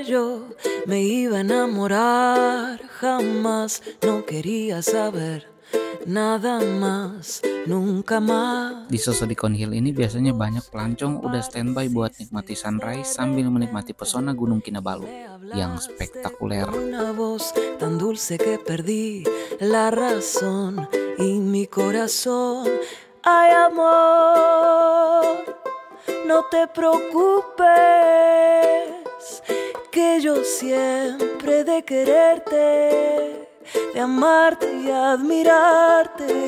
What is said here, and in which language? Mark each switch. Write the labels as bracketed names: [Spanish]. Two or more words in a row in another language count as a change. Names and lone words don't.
[Spanish] yo me iba a enamorar, jamás no quería saber nada más, nunca más. [Indonesian] Di Sosodikon Hill ini biasanya banyak pelancong udah standby buat nikmati sunrise sambil menikmati pesona Gunung Kinabalu yang spektakuler. [Spanish] Una voz tan dulce que perdí la razón y mi corazón. Ay, amor, no te preocupes, que yo siempre de quererte, de amarte y admirarte.